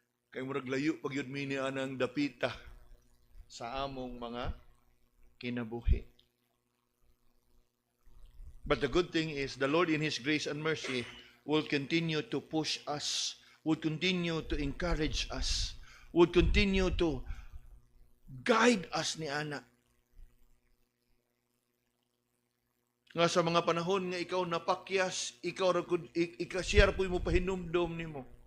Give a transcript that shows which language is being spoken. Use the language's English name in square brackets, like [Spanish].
[Cebuano] Kay murag layo pagyud mi ni anang dapita sa among mga kinabuhi. [English] But the good thing is, the Lord in his grace and mercy will continue to push us, will continue to encourage us, will continue to guide us ni Ana. [Cebuano] Nga sa mga panahon nga ikaw napakyas, siya po mo pahinumdom ni mo.